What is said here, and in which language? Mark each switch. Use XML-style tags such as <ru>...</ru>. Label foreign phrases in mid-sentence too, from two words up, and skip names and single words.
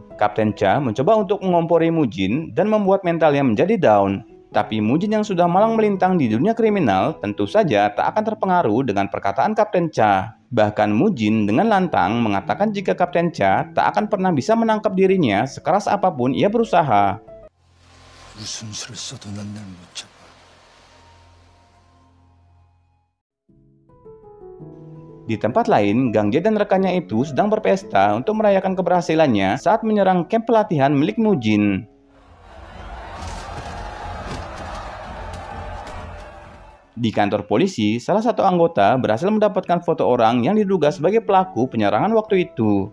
<id>Kapten Cha mencoba untuk mengompori Mujin dan membuat mentalnya menjadi down. Tapi Mujin yang sudah malang melintang di dunia kriminal tentu saja tak akan terpengaruh dengan perkataan Kapten Cha. Bahkan Mujin dengan lantang mengatakan jika Kapten Cha tak akan pernah bisa menangkap dirinya sekeras apapun ia berusaha.</id> <ko>무슨 수를 써도 난 날 못 잡아.</ko> <id>Di tempat lain, Gang Jae dan rekannya itu sedang berpesta untuk merayakan keberhasilannya saat menyerang kamp pelatihan milik Mujin. Di kantor polisi, salah satu anggota berhasil mendapatkan foto orang yang diduga sebagai pelaku penyerangan waktu itu.</id>